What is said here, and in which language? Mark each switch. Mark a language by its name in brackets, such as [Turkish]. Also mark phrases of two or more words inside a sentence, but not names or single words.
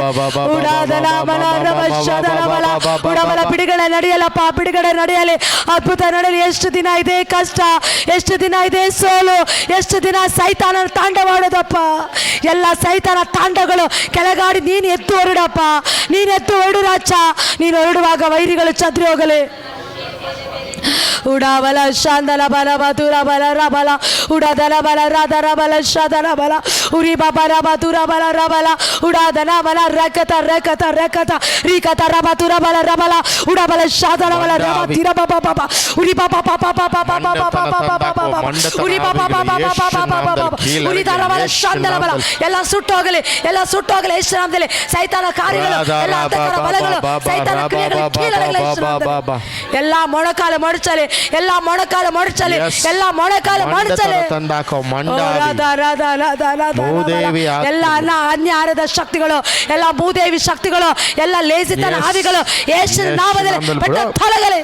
[Kannada] ಉಡಾದನ ಮನ ರಬ ಶದನ ಬಲ ಉಡಬಲ ಬಿಡುಗಡೆ ನಡೆಯಲ್ಲಪ್ಪ, ಬಿಡುಗಡೆ ನಡೆಯಲಿ, ಅದ್ಭುತ ನಡೆಯಲಿ. ಎಷ್ಟು ದಿನ ಇದೆ ಕಷ್ಟ, ಎಷ್ಟು ದಿನ ಇದೆ ಸೋಲು, ಎಷ್ಟು ದಿನ ಸೈತಾನ ತಾಂಡವಾಡೋದಪ್ಪ. ಎಲ್ಲ ಸೈತಾನ ತಾಂಡಗಳು ಕೆಳಗಾಡಿ ನೀನು ಎತ್ತು ಹೊರಡಪ್ಪ, ನೀನು ಎತ್ತು ಹೊರಡು ರಾಜ. ನೀನು ಹೊರಡುವಾಗ ವೈರಿಗಳು ಚದ್ರಿ ಹೋಗಲಿ. ಉಡಾಬಲ ಶಾಂದಲ ಬಲ ಬದುರ ಬಲ ರಬಲ ಉಡದಲ ಬಲ ರದರ ಬಲ ಶದನ ಬಲ ಉರಿ ಬಬ ರಬ ತುರ ಬಲ ರಬಲ ಉಡಾದನ ಬಲ ರಕತ ರಕತ ರಕತ ರಿಕತ ರಬ ತುರ ಬಲ ರಬಲ ಉಡಬಲ ಶಾದನ ಬಲ ರಬ ತಿರ ಬಬ ಬಬ ಉರಿ ಬಬ ಬಬ ಬಬ ಬಬ ಬಬ ಉರಿ ಬಬ ಬಬ ಬಬ ಬಬ ಉರಿ ದರ ಬಲ ಶಾಂದಲ ಬಲ. ಎಲ್ಲ ಸುಟ್ಟೋಗಲಿ, ಎಲ್ಲ ಸುಟ್ಟೋಗಲಿ ಯೇಸುನಾಮದಲ್ಲಿ. ಸೈತಾನ ಕಾರ್ಯಗಳು, ಎಲ್ಲ ಅಂಧಕಾರ ಬಲಗಳು, ಸೈತಾನ ಕ್ರಿಯೆಗಳು ಕೀಳಾಗಲಿ ಯೇಸುನಾಮದಲ್ಲಿ. ಎಲ್ಲ ಮೊಣಕಾಲು ಮಡಚಲಿ, ಎಲ್ಲ ಮೊಣಕಾಲು ಮಡಚಲಿ, ಎಲ್ಲ ಮೊಣಕಾಲು ಮಡಚಲಿ. ಎಲ್ಲ ಅನ್ಯಾರದ ಶಕ್ತಿಗಳು, ಎಲ್ಲ ಭೂದೇವಿ ಶಕ್ತಿಗಳು, ಎಲ್ಲ ಲೇಸಿತನ ಆವಿಗಳು ಯೇಸುವಿನ ನಾಮದಲ್ಲಿ ಬಿಟ್ಟು ತೊಲಗಲಿ.